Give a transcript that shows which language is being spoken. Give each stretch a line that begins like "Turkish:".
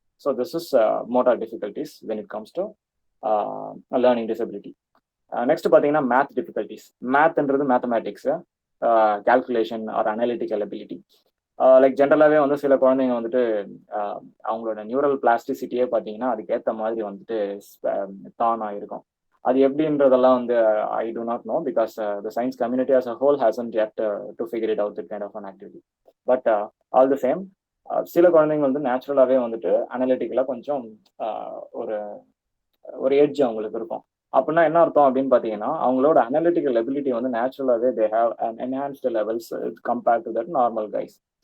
English: So this is motor difficulties when it comes to learning disability. Next பார்த்தீங்கன்னா math difficulties. மேத்ன்றது mathematics, calculation or analytical ability.
Tamil: Like ஜென்ரலாகவே வந்து சில குழந்தைங்க வந்துட்டு அவங்களோட நியூரல் பிளாஸ்டிசிட்டியே பார்த்தீங்கன்னா அதுக்கேற்ற மாதிரி வந்துட்டு தான் ஆயிருக்கும். அது எப்படின்றதெல்லாம் வந்து
English: I do not know because the science community as a whole hasn't yet to figure it out that kind of an activity. But all the same
Tamil: சில குழந்தைங்க வந்து நேச்சுரலாகவே வந்துட்டு அனலிட்டிக்கலாக கொஞ்சம் ஒரு ஒரு எட்ஜ் அவங்களுக்கு இருக்கும். அப்படின்னா என்ன அர்த்தம் அப்படின்னு பார்த்தீங்கன்னா அவங்களோட அனலிட்டிக்கல் எபிலிட்டி வந்து நேச்சுரலாகவே
English: They have an enhanced levels compared to that normal guys.